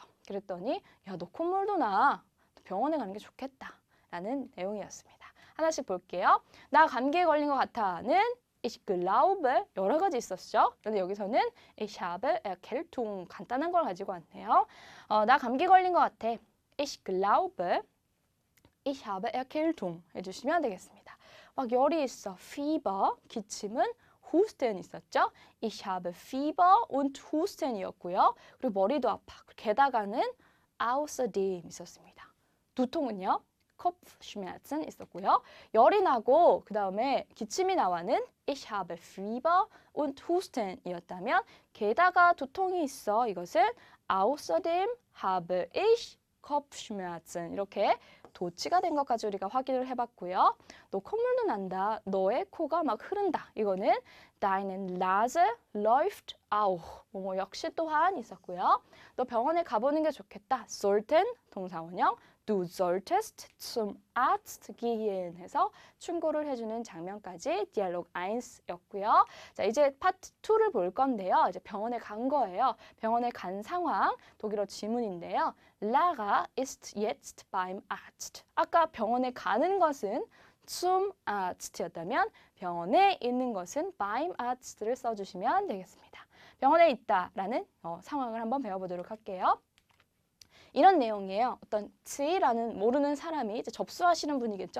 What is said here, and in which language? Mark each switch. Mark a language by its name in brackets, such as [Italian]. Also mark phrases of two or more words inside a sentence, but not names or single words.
[Korean] 그랬더니 야, 너 콧물도 나. 병원에 가는 게 좋겠다. 라는 내용이었습니다. 하나씩 볼게요. 나 감기에 걸린 것 같아는 [German] Ich glaube [Korean] 여러 가지 있었죠. 그런데 여기서는 [German] Ich habe Erkältung [Korean] 간단한 걸 가지고 왔네요. 나 감기 걸린 것 같아. [German] Ich glaube Ich habe Erkältung 해주시면 되겠습니다. [Korean] 막 열이 있어. Fieber 기침은 Husten 있었죠? [German] Ich habe Fieber und Husten이었고요. [Korean] 그리고 머리도 아파. 게다가는 außerdem 있었습니다. 두통은요? Kopfschmerzen 있었고요. 열이 나고 그 다음에 기침이 나와는 [German] Ich habe Fieber und Husten [Korean] 이었다면 게다가 두통이 있어. 이것은 [German] außerdem habe ich Kopfschmerzen [Korean] 이렇게 도치가 된 것까지 우리가 확인을 해봤고요. 너 콧물도 난다. 너의 코가 막 흐른다. [German] 이거는 Deine Nase läuft auch. [Korean] 역시 또한 있었고요. 너 병원에 가보는 게 좋겠다. sollten 동사원형 [German] Du solltest zum Arzt gehen [Korean] 해서 충고를 해주는 장면까지 디알로그 1였고요. 자, 이제 파트 2를 볼 건데요. 이제 병원에 간 거예요. 병원에 간 상황, 독일어 지문인데요. [German] Lara ist jetzt beim Arzt. [Korean] 아까 병원에 가는 것은 [German] zum Arzt [Korean] 였다면 병원에 있는 것은 [German] beim Arzt [Korean] 를 써주시면 되겠습니다. 병원에 있다라는 상황을 한번 배워보도록 할게요. 이런 내용이에요. 어떤 Z라는 모르는 사람이 이제 접수하시는 분이겠죠.